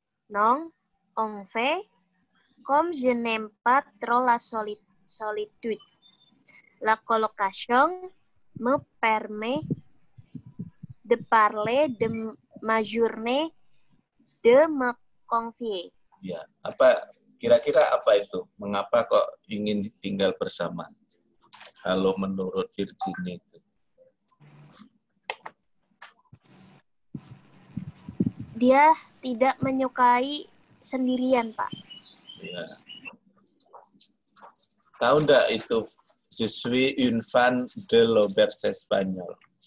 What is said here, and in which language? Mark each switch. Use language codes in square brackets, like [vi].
[fr] Non, en fait, comme je n'aime pas trop la solitude, la colocation me permet de parler de ma journée, de me confier. [id] Ya, kira-kira apa itu? Mengapa kok ingin tinggal bersama? Kalau menurut Virginie itu. Dia tidak menyukai sendirian, Pak. Ya. Tahu enggak itu [fr] Je suis une fan de l'auberge espagnol.